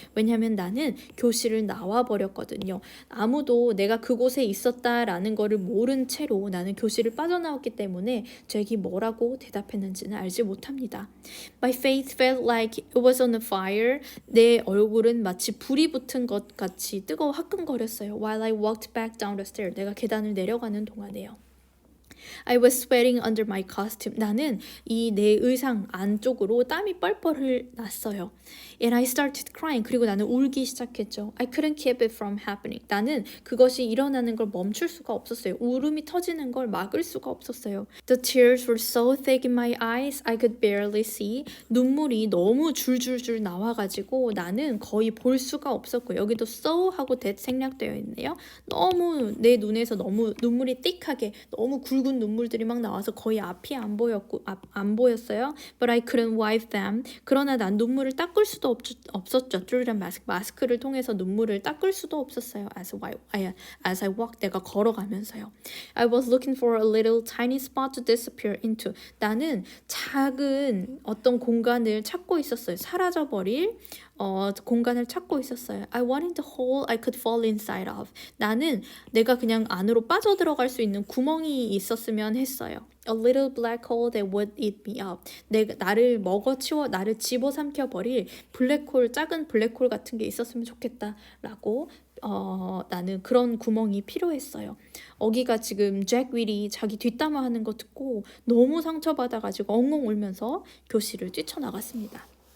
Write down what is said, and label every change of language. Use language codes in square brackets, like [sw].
[ko] 왜냐면 나는 교실을 나와버렸거든요. 아무도 내가 그곳에 있었다라는 거를 모른 채로 나는 교실을 빠져나왔기 때문에 잭이 뭐라고 대답했는지는 알지 못합니다. [en] My face felt like it was on fire. [ko] 내 얼굴은 마치 불이 붙은 것 같이 뜨거워 화끈거렸어요. [en] While I walked back down the stairs. [ko] 내가 계단을 내려가는 동안에요. [en] I was sweating under my costume. [ko] 나는 이 내 의상 안쪽으로 땀이 뻘뻘 났어요. [en] And I started crying. [ko] 그리고 나는 울기 시작했죠. [en] I couldn't keep it from happening. [ko] 나는 그것이 일어나는 걸 멈출 수가 없었어요. 울음이 터지는 걸 막을 수가 없었어요. [en] The tears were so thick in my eyes, I could barely see. [ko] 눈물이 너무 줄줄줄 나와가지고 나는 거의 볼 수가 없었고 여기도 so 하고 that 생략되어 있네요. 너무 내 눈에서 너무 눈물이 띡하게 너무 굵은 눈물들이 막 나와서 거의 앞이 안 보였어요. [en] But I couldn't wipe them. [ko] 그러나 난 눈물을 닦을 수도 없었죠. [en] Through the mask. [ko] 마스크를 통해서 눈물을 닦을 수도 없었어요. [en] As I walked. [ko] 내가 걸어가면서요. [en] I was looking for a little tiny spot to disappear into. [ko] 나는 작은 어떤 공간을 찾고 있었어요. 사라져버릴 공간을 찾고 있었어요. [en] I wanted the hole I could fall inside of. [ko] 나는 내가 그냥 안으로 빠져들어갈 수 있는 구멍이 있었으면 했어요. [en] A little black hole that would eat me up. [ko] 나를 나를 집어삼켜버릴 작은 블랙홀 같은 게 있었으면 좋겠다라고 나는 그런 구멍이 필요했어요. 어기가 지금 잭 윌이 자기 뒷담화하는 거 듣고 너무 상처받아가지고 엉엉 울면서 교실을 뛰쳐나갔습니다.